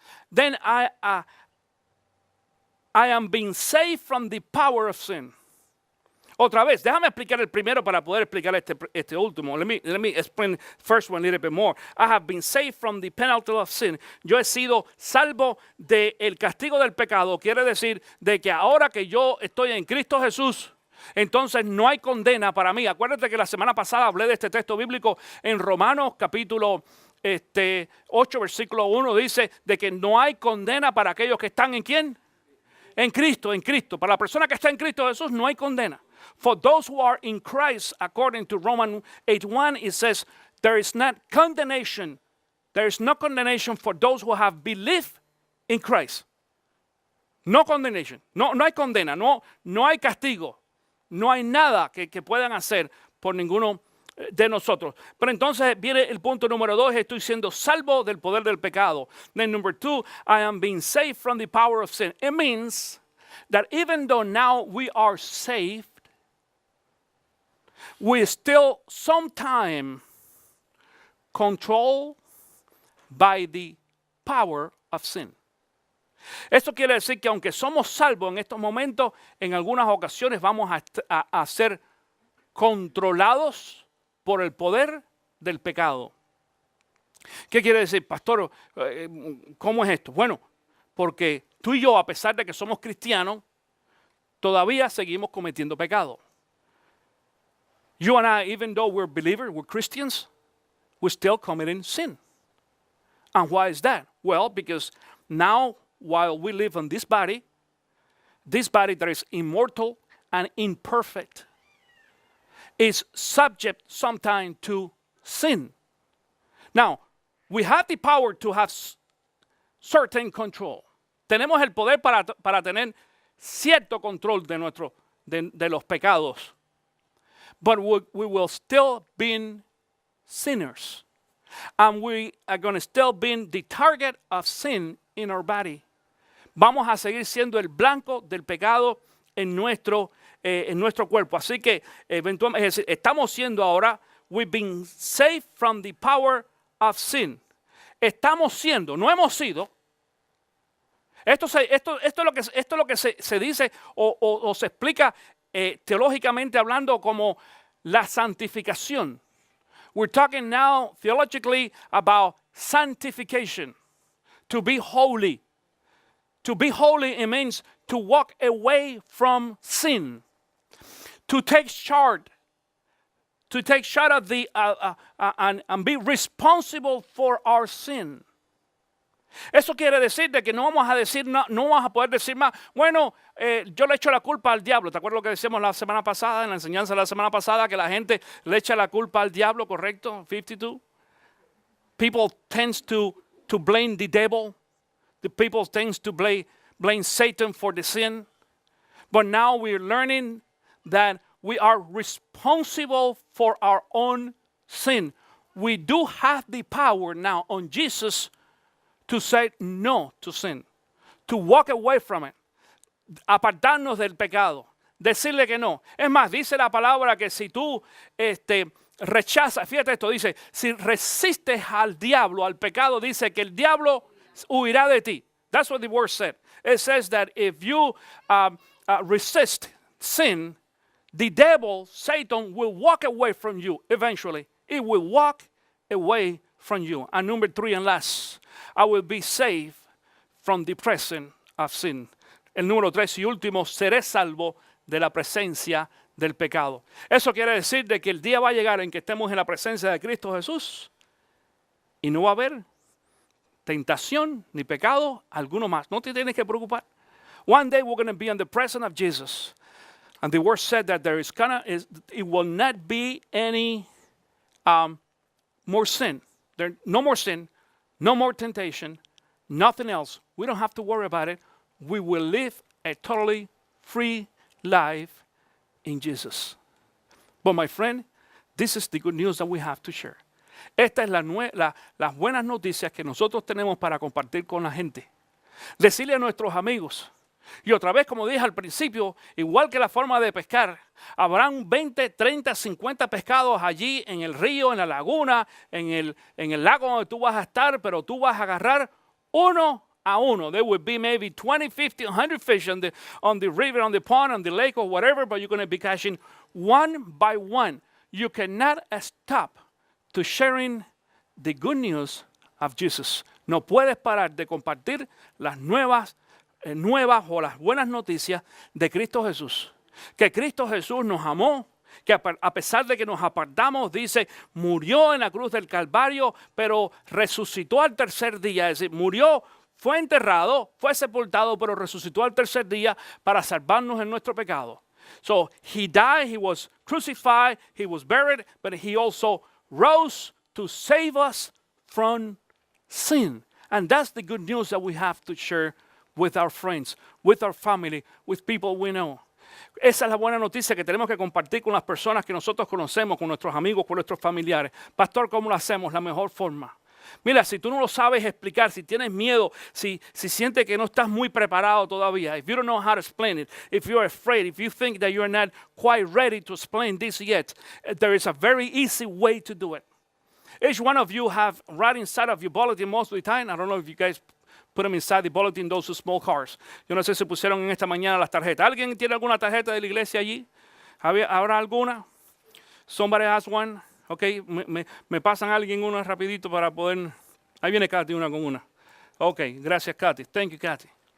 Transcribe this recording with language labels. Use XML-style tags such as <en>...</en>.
<en>Then I am being saved from the power of sin.</en> <es>Otra vez, déjame explicar el primero para poder explicar este último.</es> <en>Let me explain the first one a little bit more. I have been saved from the penalty of sin.</en> <es>Yo he sido salvo del castigo del pecado. Quiere decir de que ahora que yo estoy en Cristo Jesús, entonces no hay condena para mí. Acuérdate que la semana pasada hablé de este texto bíblico en Romanos capítulo 8, versículo 1. Dice de que no hay condena para aquellos que están ¿en quién? En Cristo, en Cristo. Para la persona que está en Cristo Jesús no hay condena.</es> <en>For those who are in Christ, according to Romans 8:1, it says, there is not condemnation. There is no condemnation for those who have believed in Christ. No condemnation.</en> <es>No hay condena. No hay castigo. No hay nada que puedan hacer por ninguno de nosotros. Pero entonces viene el punto número 2. Estoy siendo salvo del poder del pecado.</es> <en>Then number 2, I am being saved from the power of sin. It means that even though now we are saved, we still sometimes controlled by the power of sin.</en> <es>Esto quiere decir que aunque somos salvos en estos momentos, en algunas ocasiones vamos a ser controlados por el poder del pecado. ¿Qué quiere decir, pastor? ¿Cómo es esto? Bueno, porque tú y yo, a pesar de que somos cristianos, todavía seguimos cometiendo pecado.</es> <en>You and I, even though we're believers, we're Christians, we're still committing sin. And why is that? Well, because now, while we live on this body that is immortal and imperfect, is subject sometimes to sin. Now, we have the power to have certain control.</en> <es>Tenemos el poder para tener cierto control de los pecados.</es> <en>But we will still be sinners. And we are going to still be the target of sin in our body.</en> <es>Vamos a seguir siendo el blanco del pecado en nuestro cuerpo. Así que eventualmente, es decir, estamos siendo ahora,</es> <en>we've been saved from the power of sin.</en> <es>Estamos siendo, no hemos sido. Esto es lo que se dice o se explica teológicamente hablando como la santificación.</es> <en>We're talking now theologically about sanctification. To be holy. To be holy, it means to walk away from sin. To take charge. To take charge of the and be responsible for our sin.</en> <es>Eso quiere decir de que no vamos a poder decir más, bueno, yo le echo la culpa al diablo. ¿Te acuerdas lo que decíamos la semana pasada, en la enseñanza de la semana pasada, que la gente le echa la culpa al diablo, correcto? 52.</es> <en>People tend to blame the devil. The people tend to blame Satan for the sin. But now we're learning that we are responsible for our own sin. We do have the power now on Jesus to say no to sin, to walk away from it,</en> <es>apartarnos del pecado, decirle que no. Es más, dice la palabra que si tú rechazas, fíjate esto, dice, si resistes al diablo, al pecado, dice que el diablo huirá de ti.</es> <en>That's what the word said. It says that if you resist sin, the devil, Satan, will walk away from you eventually. It will walk away from you. And number 3 and last, I will be saved from the presence of sin.</en> <es>El número 3 y último, seré salvo de la presencia del pecado. Eso quiere decir de que el día va a llegar en que estemos en la presencia de Cristo Jesús y no va a haber tentación ni pecado alguno más. No te tienes que preocupar.</es> <en>One day we're going to be in the presence of Jesus. And the word said that it will not be any more sin. No more sin, no more temptation, nothing else. We don't have to worry about it. We will live a totally free life in Jesus. But my friend, this is the good news that we have to share.</en> <es>Esta es las buenas noticias que nosotros tenemos para compartir con la gente. Decirle a nuestros amigos. Y otra vez, como dije al principio, igual que la forma de pescar, habrán 20, 30, 50 pescados allí en el río, en la laguna, en el lago donde tú vas a estar, pero tú vas a agarrar uno a uno.</es> <en>There would be maybe 20, 50, 100 fish on the river, on the pond, on the lake, or whatever, but you're going to be catching one by one. You cannot stop to sharing the good news of Jesus.</en> <es>No puedes parar de compartir las nuevas o las buenas noticias de Cristo Jesús. Que Cristo Jesús nos amó, que a pesar de que nos apartamos, dice, murió en la cruz del Calvario, pero resucitó al tercer día. Es decir, murió, fue enterrado, fue sepultado, pero resucitó al tercer día para salvarnos en nuestro pecado.</es> <en>So he died, he was crucified, he was buried, but he also rose to save us from sin. And that's the good news that we have to share with our friends, with our family, with people we know.</en> <es>Esa es la buena noticia que tenemos que compartir con las personas que nosotros conocemos, con nuestros amigos, con nuestros familiares. Pastor, ¿cómo lo hacemos? La mejor forma. Mira, si tú no lo sabes explicar, si tienes miedo, si sientes que no estás muy preparado todavía,</es> <en>if you don't know how to explain it, if you're afraid, if you think that you're not quite ready to explain this yet, there is a very easy way to do it. Each one of you have right inside of your bulletin most of the time. I don't know if you guys put them inside the bulletin, those small cards.</en> <es>Yo no sé si pusieron en esta mañana las tarjetas. ¿Alguien tiene alguna tarjeta de la iglesia allí? ¿Habrá alguna?</es> <en>Somebody has one.</en> <es>Ok, me pasan a alguien una rapidito para poder... Ahí viene Katy una con una. Ok, gracias Katy.</es> <en>Thank you,</en> <es>Katy.</es>